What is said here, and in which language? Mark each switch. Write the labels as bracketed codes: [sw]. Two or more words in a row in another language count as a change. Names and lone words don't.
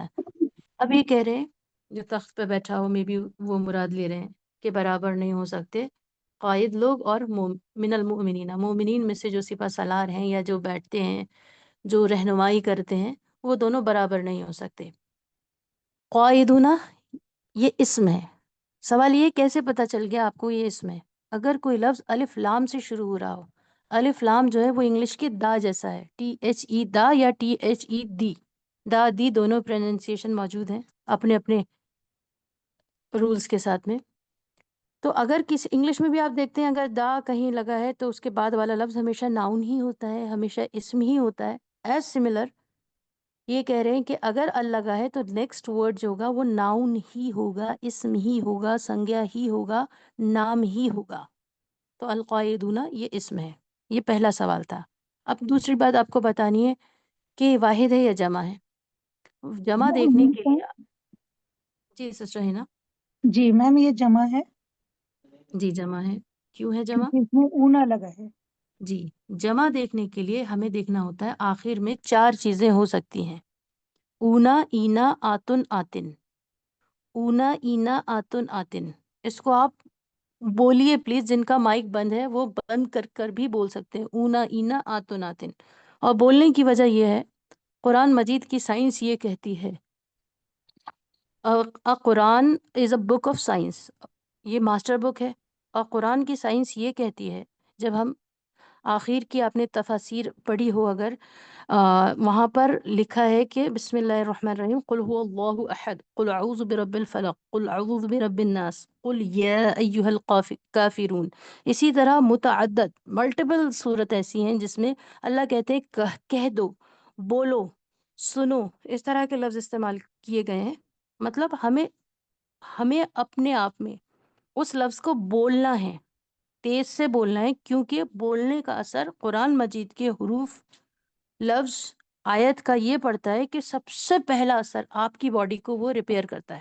[ur] اب یہ کہہ رہے ہیں جو تخت پہ بیٹھا ہو، میں بھی وہ مراد لے رہے ہیں کہ برابر نہیں ہو سکتے قائد لوگ اور [ar] من المؤمنین، [ur] مومنین میں سے جو سپہ سالار ہیں یا جو بیٹھتے ہیں، جو رہنمائی کرتے ہیں، وہ دونوں برابر نہیں ہو سکتے۔ قائدون یہ اسم ہے۔ سوال یہ کیسے پتہ چل گیا آپ کو یہ اسم ہے؟ اگر کوئی لفظ الف لام سے شروع ہو رہا ہو، الف لام جو ہے وہ انگلش کے دا جیسا ہے، THE دا یا THE دی، دا دی دونوں پروننسیشن موجود ہیں اپنے اپنے رولز کے ساتھ میں۔ تو اگر کسی انگلش میں بھی آپ دیکھتے ہیں اگر دا کہیں لگا ہے تو اس کے بعد والا لفظ ہمیشہ ناؤن ہی ہوتا ہے، ہمیشہ اسم ہی ہوتا ہے۔ [en] as similar [ur] یہ کہہ رہے ہیں کہ اگر ال لگا ہے تو [en] next word [ur] جو ہوگا وہ ناؤن ہی ہوگا، اسم ہی ہوگا، سنگیا ہی ہوگا، نام ہی ہوگا۔ تو القاعدون یہ اسم ہے۔ یہ پہلا سوال تھا۔ اب دوسری بات آپ کو بتانی ہے کہ واحد ہے یا جمع ہے۔ جمع دیکھنے کے لیے جی سسٹر ہے نا، جی میم یہ جمع ہے۔ جی جمع ہے، کیوں ہے جمع؟ کیونکہ اس میں اونا لگا ہے. جی جمع دیکھنے کے لیے ہمیں دیکھنا ہوتا ہے آخر میں 4 چیزیں ہو سکتی ہیں، اونا اینا آتن آتن، اونا اینا آتن آتن۔ اس کو آپ بولیے پلیز، جن کا مائک بند ہے وہ بند کر کر بھی بول سکتے ہیں، اونا اینا آتن آتن۔ اور بولنے کی وجہ یہ ہے، قرآن مجید کی سائنس یہ کہتی ہے، قرآن [en] is a book of science, [ur] یہ [en] master book [ur] ہے، اور قرآن کی سائنس یہ کہتی ہے، جب ہم آخر کی آپ نے تفاسیر پڑھی ہو اگر، وہاں پر لکھا ہے کہ [ar] بسم اللہ الرحمن الرحیم، قل هو اللہ احد، قل اعوذ برب الفلق، قل اعوذ برب الناس، قل یا ایہا الکافرون۔ [ur] اسی طرح متعدد ملٹیپل صورت ایسی ہیں جس میں اللہ کہتے ہیں کہہ دو، بولو، سنو، اس طرح کے لفظ استعمال کیے گئے ہیں۔ مطلب ہمیں اپنے آپ میں اس لفظ کو بولنا ہے، تیز سے بولنا ہے، کیونکہ بولنے کا اثر قرآن مجید کے حروف، لفظ، آیت کا یہ پڑتا ہے کہ سب سے پہلا اثر آپ کی باڈی کو وہ ریپیئر کرتا ہے۔